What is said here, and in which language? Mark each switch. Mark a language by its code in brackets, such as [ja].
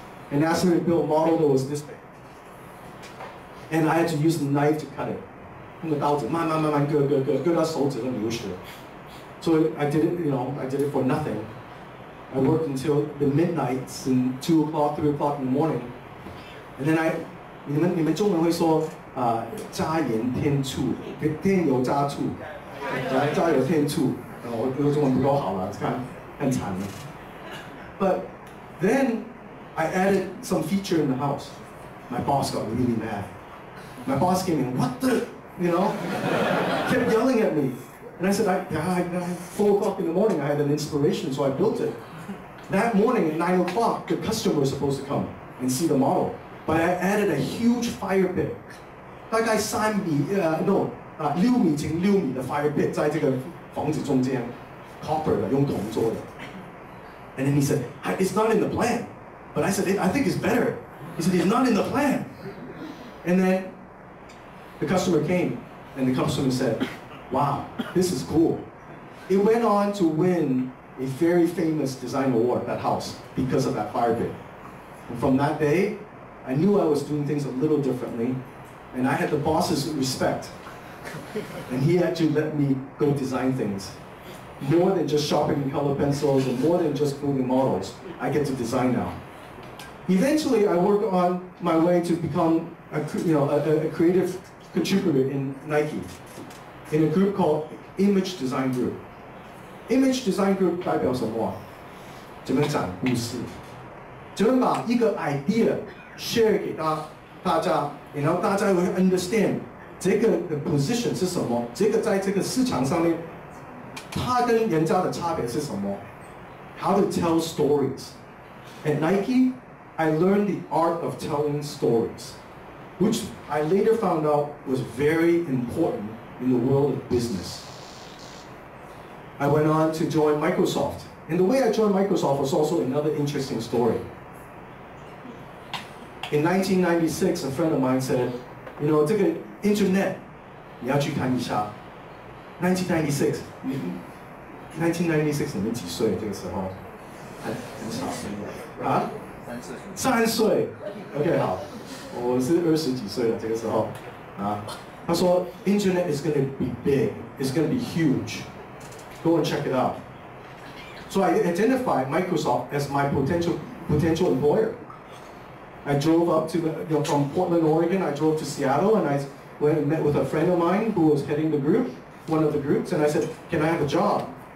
[en] And asked me to build a model that was this big. And I had to use the knife to cut it. [zh] 用刀子慢慢割到手指都流血. [en] So I did it, you know, I did it for nothing. I worked until the midnights and 2 o'clock, 3 o'clock in the morning. And then [zh] 你们中文会说加盐添醋，添油加醋，加油添醋。我中文不够好了，看惨了。 [en] But then I added some feature in the house. My boss got really mad. My boss came in, what the, you know, kept yelling at me. And I said, 4 o'clock in the morning, I had an inspiration, so I built it. That morning at 9 o'clock, the customer was supposed to come and see the model. But I added a huge fire pit. [zh] 大概6米乘6米的 fire pit 在这个房子中间 ，copper 的，用铜做的。 [en] And then he said, it's not in the plan. But I said, I think it's better. He said, it's not in the plan. And then the customer came, and the customer said, wow, this is cool. It went on to win a very famous design award, that house, because of that fire pit. And from that day, I knew I was doing things a little differently, and I had the boss's respect. And he had to let me go design things. More than just sharpening color pencils, and more than just building models, I get to design now. Eventually, I worked on my way to become a creative contributor in Nike, in a group called Image Design Group. [zh] Image Design Group 代表什么？怎么讲故事？怎么把一个 idea share 给大家，然后大家会 understand 这个的 position 是什么？这个在这个市场上面，它跟人家的差别是什么 ？ [en] How to tell stories. At Nike, I learned the art of telling stories, which I later found out was very important in the world of business. I went on to join Microsoft. And the way I joined Microsoft was also another interesting story. In 1996, a friend of mine said, you know, 这个 internet, [zh] 你要去看一下。 1996, 你们几岁？这个时候很小啊？3岁。 OK， 好，我是20几岁了，这个时候啊。他说 [en] ，Internet is going to be big, it's going to be huge. Go and check it out. So I identified Microsoft as my potential employer. I drove up to from Portland, Oregon. I drove to Seattle, and I went and met with a friend of mine who was heading the group, one of the groups, and I said, "Can I have a job?"